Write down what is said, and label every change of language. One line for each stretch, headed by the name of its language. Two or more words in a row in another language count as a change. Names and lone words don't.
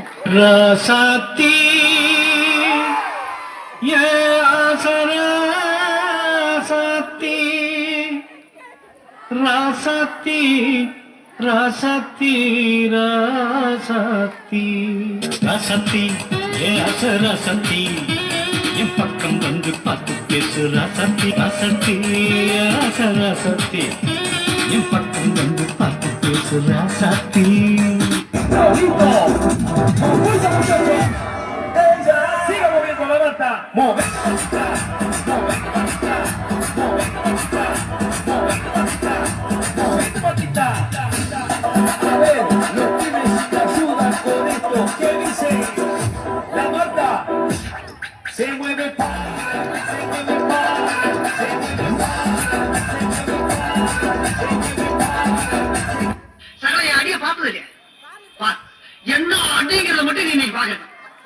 Tamil: ராசாத்தி ஏ ஆசரா ராசாத்தி ராசாத்தி ராசாத்தி ராசாத்தி ராசாத்தி ஏ ஆசராசாத்தி என் பக்கம் வந்து பார்த்து பேசு ராசாத்தி ராசாத்தி ராசாத்தி என் பக்கம் வந்து பார்த்து பேசு ராசாத்தி.
Spanish: Siga moviendo la mata. Mueve. A ver, los pibes te ayudan con esto. ¿Qué dice? La Marta se mueve pa, se mueve pa, se mueve pa, se mueve pa,
Tamil: சகல அடிய பார்த்தது இல்லையா? என்ன அடிங்கிறத மட்டும் நீ இன்னைக்கு பாக்கணும்.